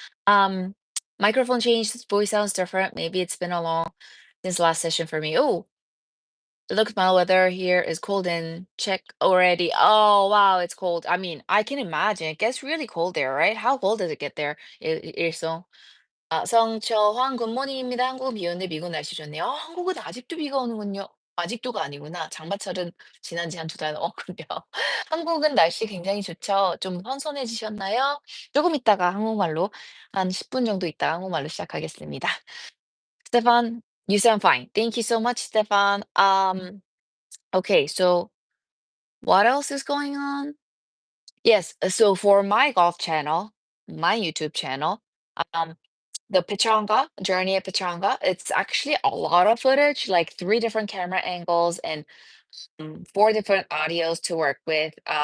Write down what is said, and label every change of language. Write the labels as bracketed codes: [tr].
[en] Um, Microphone changed, voice sounds different. Maybe it's been a long since last session for me. Oh, look, my weather here is cold and check already. Oh, wow, it's cold. I mean, I can imagine. It gets really cold there, right? How cold does it get there? [ko] 일성. 성철환 굿모닝입니다. 한국은 비 오는데 미국 날씨 좋네요. 한국은 아직도 비가 오는군요. 아직도가 아니구나. 장마철은 지난 지 한 두 달 넘었군요. 한국은 날씨 굉장히 좋죠. 좀 선선해지셨나요? 조금 있다가 한국말로 한 10분 정도 있다가 한국말로 시작하겠습니다. [en] Stefan, you sound fine. Thank you so much, Stefan. Okay, so what else is going on? Yes, so for my golf channel, my YouTube channel, um, the Pechanga, Journey at Pechanga, it's actually a lot of footage, like three different camera angles and four different audios to work with.